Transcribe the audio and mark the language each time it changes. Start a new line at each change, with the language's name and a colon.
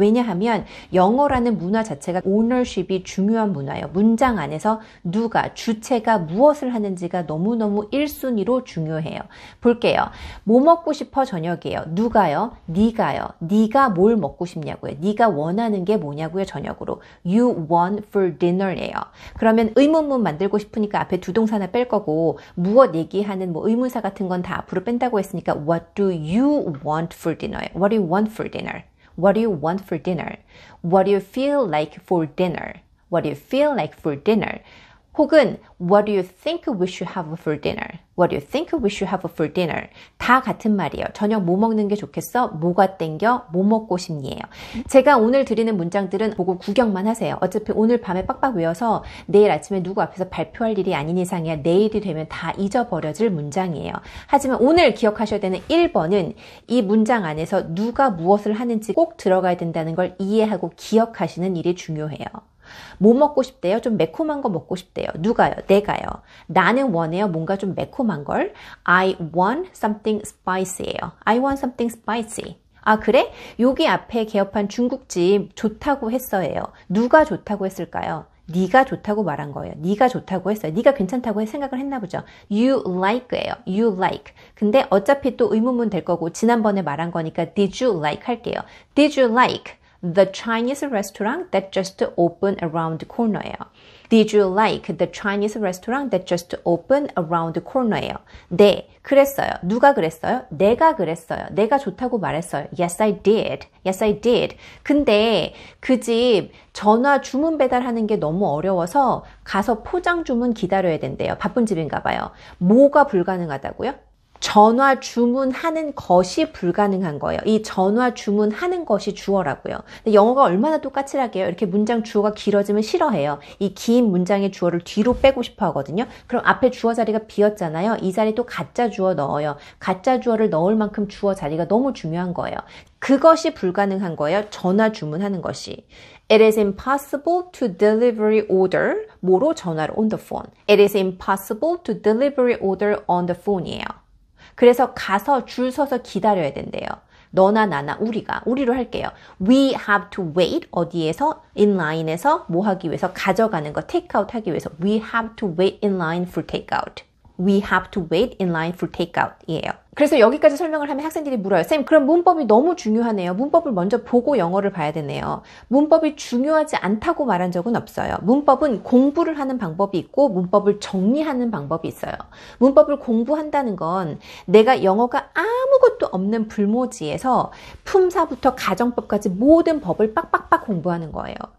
Korean: 왜냐하면 영어라는 문화 자체가 오너십이 중요한 문화예요. 문장 안에서 누가, 주체가 무엇을 하는지가 너무너무 1순위로 중요해요. 볼게요. 뭐 먹고 싶어 저녁이에요. 누가요? 네가요. 네가 뭘 먹고 싶냐고요. 네가 원하는 게 뭐냐고요. 저녁으로.
English: You want for dinner예요.
Korean: 그러면 의문문 만들고 싶으니까 앞에 두 동사나 뺄 거고 무엇 얘기하는 뭐 의문사 같은 건 다 앞으로 뺀다고 했으니까 What do you want for dinner?
English: What do you want for dinner? What do you want for dinner? What do you feel like for dinner? What do you feel like for dinner? 혹은 What do you think we should have for dinner? What do you think we should have for dinner?
Korean: 다 같은 말이에요. 저녁 뭐 먹는 게 좋겠어? 뭐가 땡겨? 뭐 먹고 싶니에요. 제가 오늘 드리는 문장들은 보고 구경만 하세요. 어차피 오늘 밤에 빡빡 외워서 내일 아침에 누구 앞에서 발표할 일이 아닌 이상이야 내일이 되면 다 잊어버려질 문장이에요. 하지만 오늘 기억하셔야 되는 1번은 이 문장 안에서 누가 무엇을 하는지 꼭 들어가야 된다는 걸 이해하고 기억하시는 일이 중요해요. 뭐 먹고 싶대요? 좀 매콤한 거 먹고 싶대요. 누가요? 내가요. 나는 원해요. 뭔가 좀 매콤한 걸.
English: I want something spicy예요. I want something spicy. 아, 그래?
Korean: 여기 앞에 개업한 중국집 좋다고 했어요. 누가 좋다고 했을까요? 네가 좋다고 말한 거예요. 네가 좋다고 했어요. 네가 괜찮다고 생각을 했나 보죠.
English: You like예요. You like.
Korean: 근데 어차피 또 의문문 될 거고 지난번에 말한 거니까 did you like 할게요.
English: Did you like the Chinese restaurant that just opened around the corner예요. Did you like the Chinese restaurant that just opened around the corner예요.
Korean: 네, 그랬어요. 누가 그랬어요? 내가 그랬어요.
English: 내가 좋다고 말했어요. Yes, I did. Yes, I did.
Korean: 근데 그 집 전화 주문 배달하는 게 너무 어려워서 가서 포장 주문 기다려야 된대요. 바쁜 집인가 봐요. 뭐가 불가능하다고요? 전화 주문하는 것이 불가능한 거예요. 이 전화 주문하는 것이 주어라고요. 근데 영어가 얼마나 또 까칠하게요. 이렇게 문장 주어가 길어지면 싫어해요. 이 긴 문장의 주어를 뒤로 빼고 싶어 하거든요. 그럼 앞에 주어 자리가 비었잖아요. 이 자리 또 가짜 주어 넣어요. 가짜 주어를 넣을 만큼 주어 자리가 너무 중요한 거예요. 그것이 불가능한 거예요. 전화 주문하는 것이.
English: It is impossible to deliver order.
Korean: 뭐로?
English: 전화로 on the phone. It is impossible to deliver order on the phone이에요.
Korean: 그래서 가서 줄 서서 기다려야 된대요. 너나 나나 우리로 할게요.
English: We have to wait 어디에서?
Korean: in line 에서 뭐 하기 위해서?
English: 가져가는 거 take out 하기 위해서 We have to wait in line for take out. We have to wait in line for take out 이에요.
Korean: 그래서 여기까지 설명을 하면 학생들이 물어요. 쌤, 그럼 문법이 너무 중요하네요. 문법을 먼저 보고 영어를 봐야 되네요. 문법이 중요하지 않다고 말한 적은 없어요. 문법은 공부를 하는 방법이 있고 문법을 정리하는 방법이 있어요. 문법을 공부한다는 건 내가 영어가 아무것도 없는 불모지에서 품사부터 가정법까지 모든 법을 빡빡빡 공부하는 거예요.